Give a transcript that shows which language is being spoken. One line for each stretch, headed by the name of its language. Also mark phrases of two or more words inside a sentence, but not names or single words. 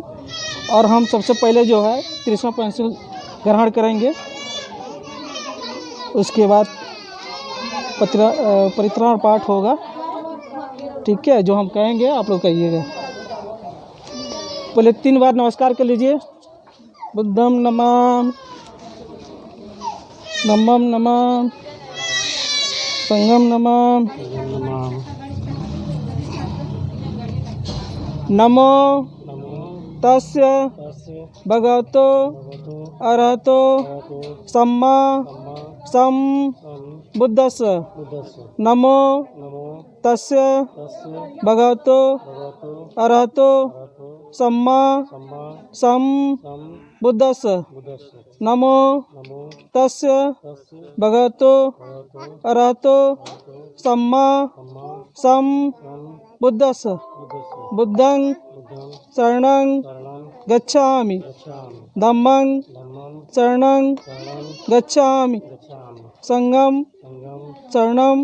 Hindi: और हम सबसे पहले जो है कृष्ण पेंसिल ग्रहण करेंगे, उसके बाद परित्राण पाठ होगा। ठीक है, जो हम कहेंगे आप लोग कहिएगा। पहले 3 बार नमस्कार कर लीजिए।
Pali: बुद्धम नमः, धम्मम नमः, संघम नमः, नमो तस्य भगवतो अरहतो सम्मा बुद्धस्य। नमो तस्य भगवतो अरहतो सम्मा बुद्धस्य। नमो तस्य भगवतो अरहतो सम्मा बुद्धस्य। बुद्धं शरणं गच्छामि, धम्मं शरणं गच्छामि, संघं शरणं